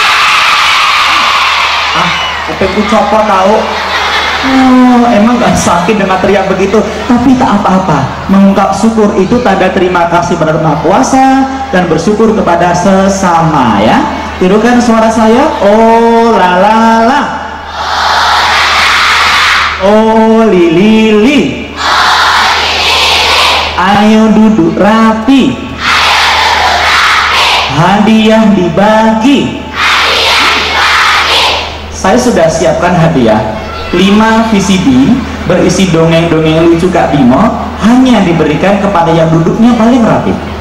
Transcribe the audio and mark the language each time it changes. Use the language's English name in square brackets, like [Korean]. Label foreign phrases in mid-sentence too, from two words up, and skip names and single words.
[Indonesian] Kupingku copot tahu. Oh, emang gak sakit dengan teriak begitu, tapi tak apa-apa. Mengungkap syukur itu tanda terima kasih pada Maha Kuasa dan bersyukur kepada sesama ya. Tirukan suara saya. Oh la la la. Oh li li li. Ayo duduk rapi. Hadiah dibagi. Saya sudah siapkan hadiah 5 VCD berisi dongeng-dongeng lucu Kak Bimo, hanya diberikan kepada yang duduknya paling rapi.